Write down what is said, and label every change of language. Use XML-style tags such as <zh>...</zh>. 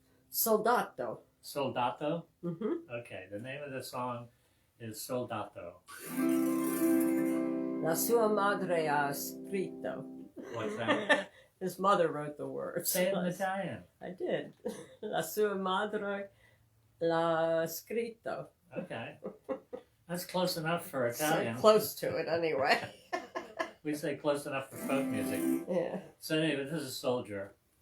<it>Soldato. Soldato? Mm-hmm.</it> <en>Okay, the name of the song is Soldato.</en> <it>La sua madre ha scritto.</it> <en>What's that? His mother wrote the words. Say it in Italian. I did.</en> <it>La sua madre l'ha scritto.</it> <en>Okay. That's close enough for So Italian. close to it anyway. We say close enough for folk music. Yeah. So anyway, this is Soldier.</en>